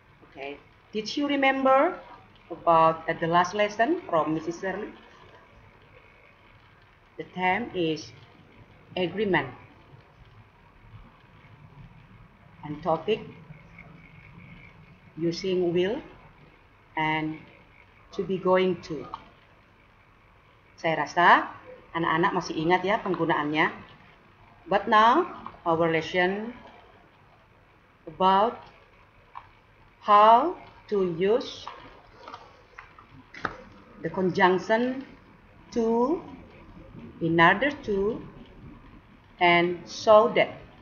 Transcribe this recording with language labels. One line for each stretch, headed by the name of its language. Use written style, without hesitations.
English: Okay, did you remember about the last lesson from Mrs. Shirley? The theme is agreement and topic using will and to be going to.
Indonesian: Saya rasa anak-anak masih ingat ya penggunaannya.
English: But now our lesson about how to use the conjunction to, in order to, and so that.